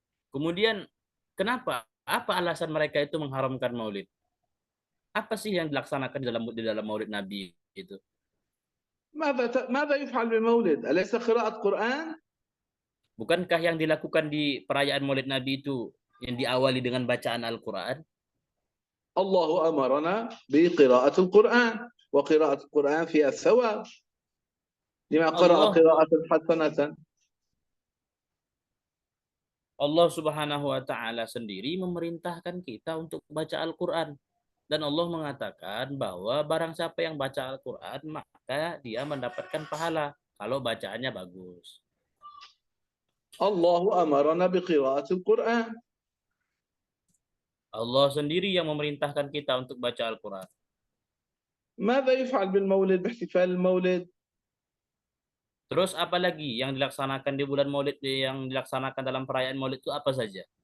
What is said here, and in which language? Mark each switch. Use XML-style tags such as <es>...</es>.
<id>Kemudian kenapa? Apa alasan mereka itu mengharamkan Maulid? Apa sih yang dilaksanakan di dalam Maulid Nabi itu?</id> <ar>ماذا يفعل بالمولد؟ أليس قراءة قرآن؟</ar> <id>Bukankah yang dilakukan di perayaan Maulid Nabi itu yang diawali dengan bacaan Al-Quran?</id> <ar>الله أمرنا بقراءة القرآن وقراءة القرآن فيها الثواب لما قرأ قراءة حسنة.</ar> <id>Allah Subhanahu wa taala sendiri memerintahkan kita untuk baca Al-Qur'an. Dan Allah mengatakan bahwa barang siapa yang baca Al-Qur'an maka dia mendapatkan pahala kalau bacaannya bagus.</id> <ar>الله أمرنا بقراءة القرآن.</ar> <id>Allah sendiri yang memerintahkan kita untuk baca Al-Qur'an.</id> <ar>ماذا يفعل بالمولد باحتفال المولد؟</ar> <id>Terus apa lagi yang dilaksanakan di bulan Maulid, yang dilaksanakan dalam perayaan Maulid itu apa saja?</id>